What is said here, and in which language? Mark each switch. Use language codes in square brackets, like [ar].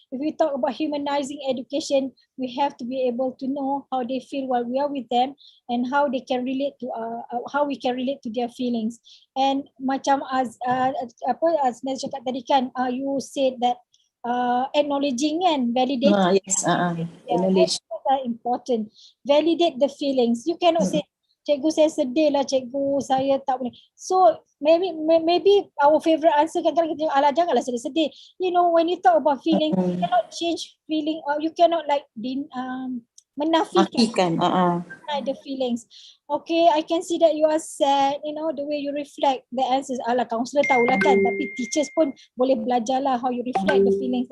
[en] If we talk about humanizing education, we have to be able to know how they feel while we are with them and how they can relate to how we can relate to their feelings. And [ms] macam [en] as Naz [ms] cakap tadi kan, [en] you said that acknowledging and validating. Yes, Acknowledge. Are important. Validate the feelings. You cannot say, [ms] cikgu saya sedih lah, cikgu saya tak boleh. [en] So maybe our favorite answer [ms] kadang-kadang kita, alah janganlah sedih-sedih. [en] You know, when you talk about feelings, you cannot change feeling, or you cannot like [ms] menafikan [en] the feelings. Okay, I can see that you are sad, you know, the way you reflect the answers. [ms] Alah, counselor tahulah kan, tapi teachers pun boleh belajar lah [en] how you reflect the feelings.